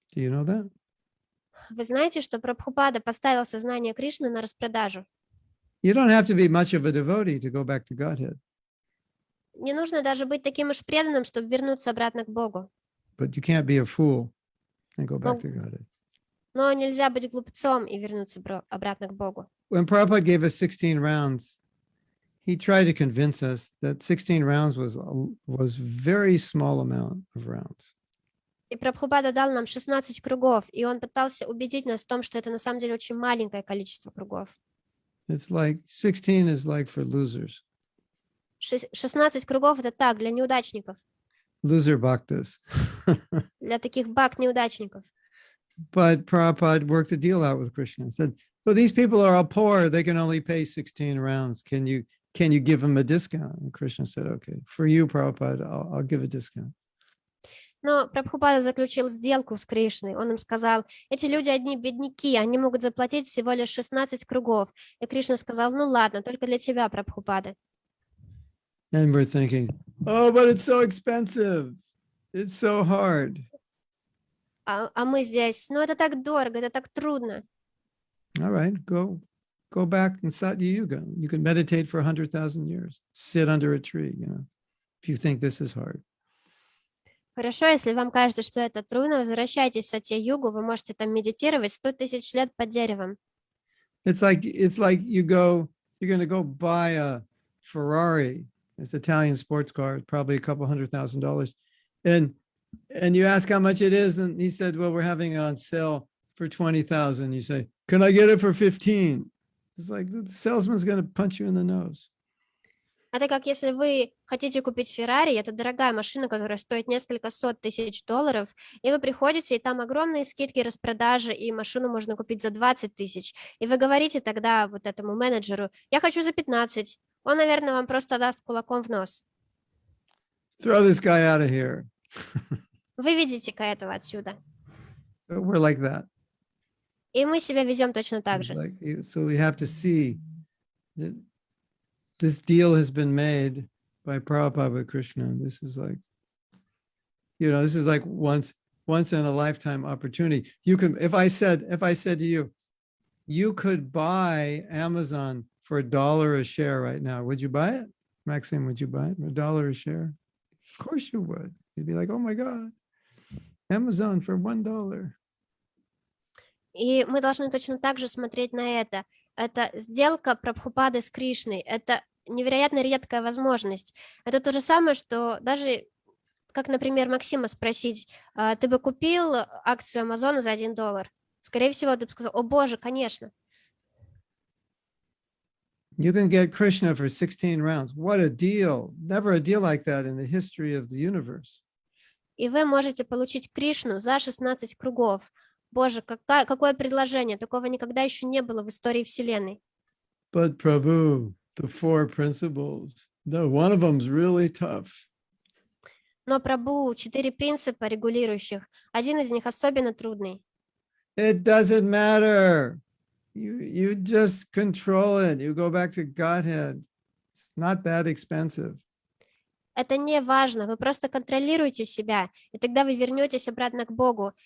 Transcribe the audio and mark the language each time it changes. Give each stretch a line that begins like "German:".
English: Do you know that?
Russian: Вы знаете, что Прабхупада поставил сознание Кришны на распродажу?
English: You don't have to be much of a devotee to go back to Godhead,
Russian: Не нужно даже быть таким уж преданным, чтобы вернуться обратно к Богу.
English: but you can't be a fool and go back
Russian: Ну,
English: to Godhead.
Russian: Но нельзя быть глупцом и вернуться обратно к Богу.
English: When Prabhupada gave us 16 rounds, he tried to convince us that 16 rounds was very small amount of rounds.
Russian: И Прабхупада дал нам 16 кругов, и он пытался убедить нас в том, что это на самом деле очень маленькое количество кругов.
English: It's like 16 is like for losers,
Russian: 16 кругов — это так, для неудачников,
English: loser bhaktas.
Russian: для таких бхакт-неудачников.
English: But Prabhupada worked a deal out with Krishna and said, well, these people are all poor. They can only pay 16 rounds. Can you give them a discount? And Krishna said, okay, for you, Prabhupada, I'll give a discount.
Russian: Но Прабхупада заключил сделку с Кришной. Он им сказал, эти люди одни бедняки, они могут заплатить всего лишь 16 кругов. И Кришна сказал, ну ладно, только для тебя, Прабхупада.
English: And we're thinking, oh, but it's so expensive. It's so hard.
Russian: А мы здесь, ну это так дорого, это так трудно.
English: All right, go back and Satya Yuga. You can meditate for 100,000 years. Sit under a tree, if you think this is hard.
Russian: Хорошо, если вам кажется, что это трудно, возвращайтесь в Сатья-югу, вы можете там медитировать 100 тысяч лет под деревом.
English: It's like you're going to go buy a Ferrari. It's an Italian sports car, probably a couple $100,000. And you ask how much it is, and he said, well, we're having it on sale for 20,000. You say, can I get it for 15? It's like the salesman's going to punch you in the nose.
Russian: Это как если вы хотите купить Феррари, это дорогая машина, которая стоит несколько сот тысяч долларов, и вы приходите, и там огромные скидки, распродажи, и машину можно купить за 20 тысяч. И вы говорите тогда вот этому менеджеру, я хочу за 15. Он, наверное, вам просто даст кулаком в нос.
English: Throw this guy out of here.
Russian: Выведите-ка этого отсюда.
English: So we're like that.
Russian: И мы себя ведем точно так
English: It's
Russian: же.
English: so we have to see that this deal has been made by Prabhupada with Krishna. This is like, this is like once in a lifetime opportunity. You can, if I said to you, you could buy Amazon for $1 a share right now, would you buy it? Maxime, would you buy it? $1 a share? Of course you would. You'd be like, oh my God, Amazon for $1.
Russian: И мы должны точно так же смотреть на это. Это сделка Прабхупады с Кришной. Это невероятно редкая возможность. Это то же самое, что даже, как, например, Максима спросить, ты бы купил акцию Амазона за $1? Скорее всего, ты бы сказал, о боже, конечно.
English: You can get Krishna for 16 rounds. What a deal. Never a deal like that in the history of the universe.
Russian: И вы можете получить Кришну за 16 кругов. Боже, какое предложение. Такого никогда еще не было в истории Вселенной.
English: But Prabhu, the 4 principles, one of them's really tough.
Russian: Но Прабху, 4 принципа регулирующих, один из них особенно трудный.
English: It doesn't matter. You just control it. You go back to Godhead. It's not that expensive.
Russian: Это не важно, вы просто контролируете себя, и тогда вы вернетесь обратно к Богу.